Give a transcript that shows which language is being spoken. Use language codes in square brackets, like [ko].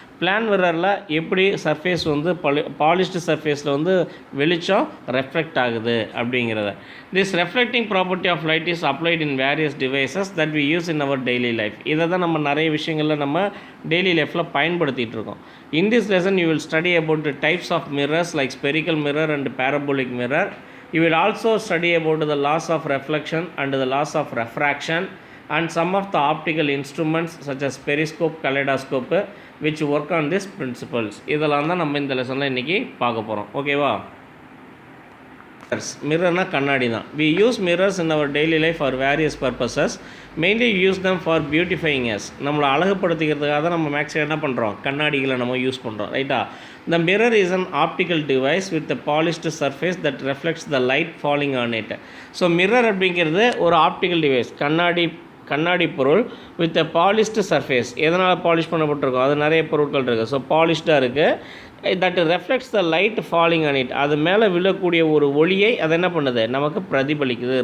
[ta] Plan மிரரில் எப்படி surface வந்து polished சர்ஃபேஸில் வந்து வெளிச்சம் ரெஃப்ளெக்ட் ஆகுது அப்படிங்கிறத. [en] This reflecting property of light is applied in various devices that we use in our daily life. [ta] இதை தான் நம்ம நிறைய விஷயங்களில் நம்ம டெய்லி லைஃப்பில் பயன்படுத்திகிட்டு இருக்கோம். [en] In this lesson you will study about types of mirrors like spherical mirror and parabolic mirror. You will also study about the laws of reflection and the laws of refraction and some of the optical instruments such as periscope, kaleidoscope which work on these principles. [ta] இதெல்லாம் தான் நம்ம இந்த லெசனில் இன்றைக்கி பார்க்க போகிறோம். ஓகேவா? மிரர்னா கண்ணாடி தான். [en] We use mirrors in our daily life for various purposes. Mainly use them for beautifying us. [ta] நம்மளை அழகுப்படுத்திக்கிறதுக்காக தான் நம்ம மேக்ஸிமம் என்ன பண்ணுறோம், கண்ணாடிகளை நம்ம யூஸ் பண்ணுறோம். ரைட்டா? [en] The mirror is an optical device with a polished surface that reflects the light falling on it. [ta] So mirror அப்படிங்கிறது ஒரு ஆப்டிக்கல் டிவைஸ், கண்ணாடி பொருள் [en] With a polished surface. [ta] எதனால் பாலிஷ் பண்ணப்பட்டிருக்கோம், அது நிறைய பொருட்கள் இருக்குது. ஸோ பாலிஷ்டாக இருக்குது. [en] That reflects the light falling on it. [ta] அது மேலே விழக்கூடிய ஒரு ஒளியை அது என்ன பண்ணுது, நமக்கு பிரதிபலிக்குது.